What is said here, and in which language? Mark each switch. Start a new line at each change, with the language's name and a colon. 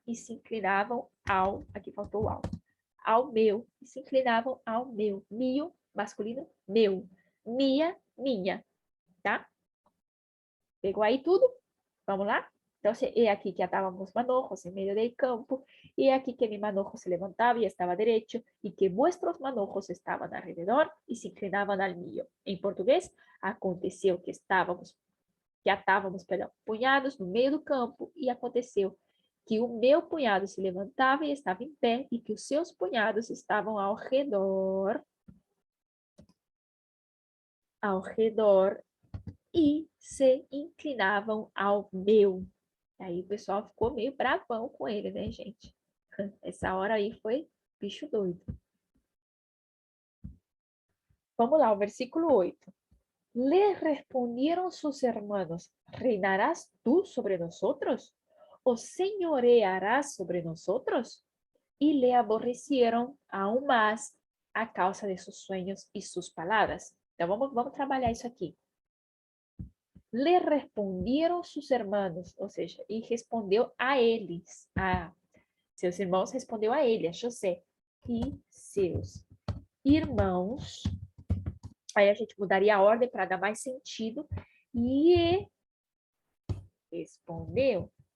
Portuguese: E se inclinavam aqui faltou o ao meu, e se inclinavam ao meu, masculino, meu, minha, tá? Pegou aí tudo? Vamos lá?
Spanish: Entonces, he aquí que atábamos manojos en medio del campo, y he aquí que mi manojo se levantaba y estaba derecho, y que vuestros manojos estaban alrededor y se inclinaban al mío. En portugués,
Portuguese: aconteceu que atávamos, perdão, punhados no meio do campo, e aconteceu que o meu punhado se levantava e estava em pé, e que os seus punhados estavam ao redor, e se inclinavam ao meu. Aí o pessoal ficou meio bravão com ele, né, gente? Essa hora aí foi bicho doido. Vamos lá, o versículo 8.
Spanish: Le respondieron sus hermanos, ¿reinarás tú sobre nosotros? ¿O señorearás sobre nosotros? Y le aborrecieron aún más a causa de sus sueños y sus palabras.
Portuguese: Então, vamos trabalhar isso aqui.
Spanish: Le respondieron sus hermanos,
Portuguese: ou seja, e respondeu a eles, a seus irmãos respondeu a ele, a José, e seus irmãos. Aí a gente mudaria a ordem para dar mais sentido. E responderam.